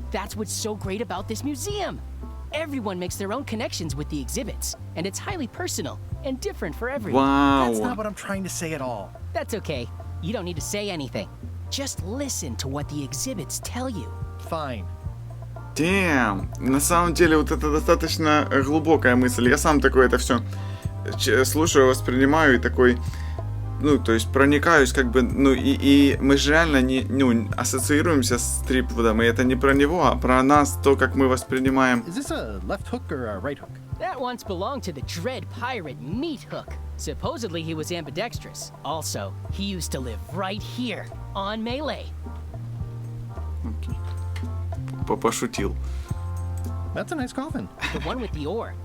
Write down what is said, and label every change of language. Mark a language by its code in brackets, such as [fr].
[en] That's what's so great about this museum. Everyone makes their own connections with the exhibits, and it's highly personal and different for everyone. Wow. That's not what I'm trying to say at all. That's okay. You don't need to say anything. Just listen to what the exhibits tell you. Fine. Damn. [ru] На самом деле, вот это достаточно глубокая мысль. Я сам такой это все слушаю, воспринимаю и такой, ну, то есть проникаюсь как бы, ну, и мы же реально не, ну, ассоциируемся с Трипвудом, и это не про него, а про нас, то, как мы воспринимаем. [en] Is this a left hook or a right hook? That once belonged to the dread pirate Meat Hook. Supposedly he was ambidextrous. Also, he used to live right here, on Malay. [ru] Okay. Пошутил. [en] That's a nice coffin. The one with the ore.